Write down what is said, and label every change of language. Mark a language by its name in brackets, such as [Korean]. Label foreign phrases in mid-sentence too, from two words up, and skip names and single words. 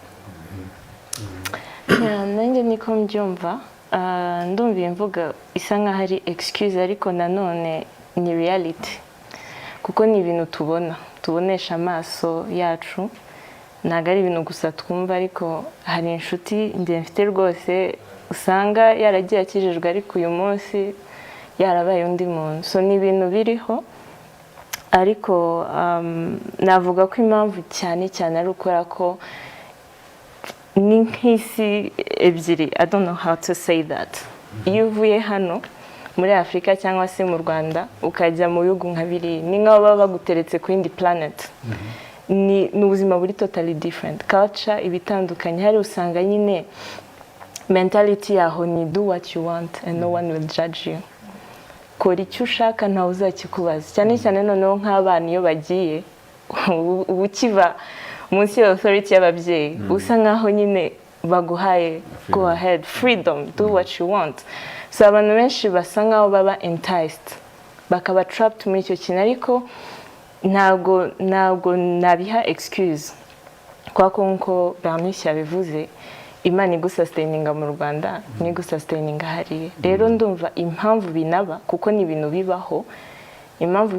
[Kinyarwanda] Nanjye niko mbyumva ndumva imvuga isa nkaho ari excuse ariko nanone ni reality kuko ni ibintu tubonesha amaso yacu ntabwo ari ibintu gusa twumva ariko hari inshuti njye mfite rwose usanga yaragiye akijijwe ariko uyu munsi yarabaye undi muntu so ni ibintu biriho ariko navuga ko impamvu cyane ari ukora ko ni nk'isi ebyiri [English] I don't know how to say that [Kinyarwanda] iyo uvuye hano muri Afrika cyangwa se mu Rwanda ukajya mu bihugu nka biri ni nk'aho baba baguteretse ku yindi planet ni ubuzima buri [English] totally different [Kinyarwanda] culture ibitandukanye hari usanga nyine mentality yaho ni [English] do what you want and no one will judge you [Kinyarwanda] kora icyo ushaka ntawe uzakikubaza cyane noneho nk'abana iyo bagiye ubu kiva munsi ya authority y'ababyeyi usa nkaho nyine baguhaye [English] go ahead freedom do what you want [Kinyarwanda] so abantu benshi basa nkaho baba enticed bakaba trapped muri icyo kintu ariko ntabwo nabiha excuse kwa konko Bernice yabivuze Imana igusustaininga mu Rwanda n'igusustaininga hariya rero ndumva impamvu binaba kuko ni ibintu bibaho impamvu